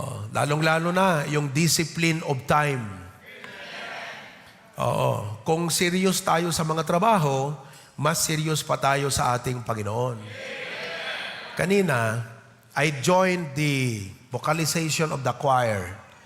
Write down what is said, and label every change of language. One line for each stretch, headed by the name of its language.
Filipino: Lalong-lalo na yung
English: discipline of time.
Filipino: Kung serious tayo sa mga trabaho, mas serious pa tayo sa ating Panginoon.
English: Kanina, I joined the vocalization of the choir.